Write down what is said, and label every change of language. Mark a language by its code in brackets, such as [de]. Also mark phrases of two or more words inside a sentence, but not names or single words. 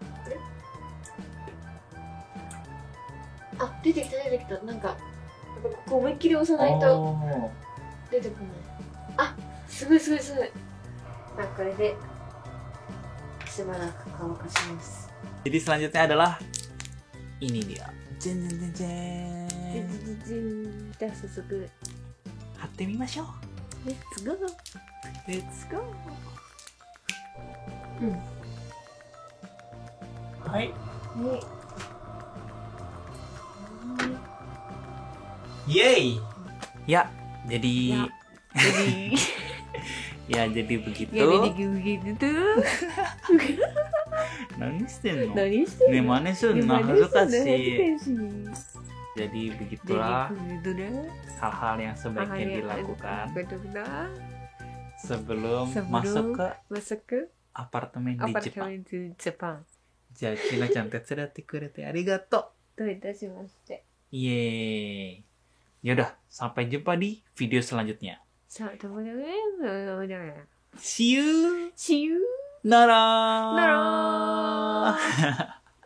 [ja] あ、出てきた出てきた。なんか、やっぱここ思いっきり押さないと出てこない。あ、すごいすごいすごい。あ、これでしばらく乾かします。 [id] Jadi selanjutnya adalah ini dia. Jen jen jen じ jen. [ja] じじん。じゃあ早速、貼ってみましょう。 [en] Let's go. Let's go. [ja] うん。はい。ね。 Yeay. [id] Ya, jadi Jadi, ya jadi begitu. ya jadi gitu tuh. Nangis deh no. [ja] Naniしてるの？ [id] Gimana sih? Nah, suka sih. Jadi begitulah hal-hal yang sebaiknya dilakukan sebelum masuk ke apartemen di Jepang. Jepang. [ja] じゃあ、きなちゃん手伝ってくれてありがとどういたしまして。 [id] う。イエーイ。Yaudah, sampai jumpa di video selanjutnya. [en] See See you. you. [ja] Nara. Nara.